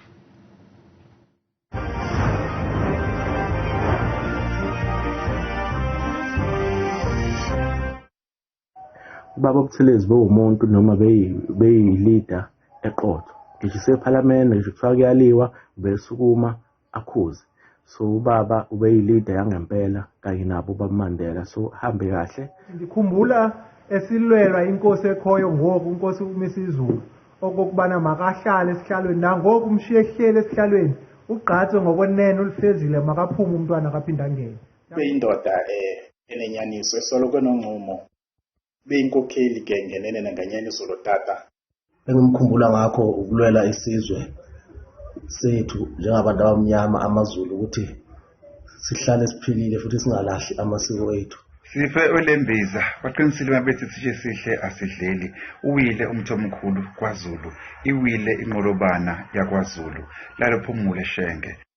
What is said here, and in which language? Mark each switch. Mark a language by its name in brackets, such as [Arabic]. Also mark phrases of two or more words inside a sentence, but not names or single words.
[Zulu] Ubaba Buthelezi bewumuntu noma beyi-leader eqotho. Ngisho sePhalamende, ngisho kuthiwa kuyaliwa, ubesukuma akhuze. So ubaba ubeyi-leader yangempela kanye nabo uBaMandela. So hambe kahle. [Xhosa] Ngikhumbula esilwelwa inkosi ekhoyo ngoku, uNkosi uMisizulu, okokubana makahlale esihlalweni, nangoku umshiye ehlele esihlalweni, ugqatso ngokwenene ulifezile, makaphume umntwana akaphinda angene. Beyindoda enenyaniso esoloko enonqumo, beyinkokheli ke ngenene nanganyaniso lotata. [Zulu] Engimkhumbula ngakho ukulwela isizwe sethu njengabantu abamnyama amaZulu ukuthi sihlale siphilile futhi singalahli amasiko ethu. Sife olembiza baqinisile babethi sishe sihle asidleli. Uwile umtho omkhulu kwaZulu, iwile inqolobana yakwaZulu, lalophumule Shenge.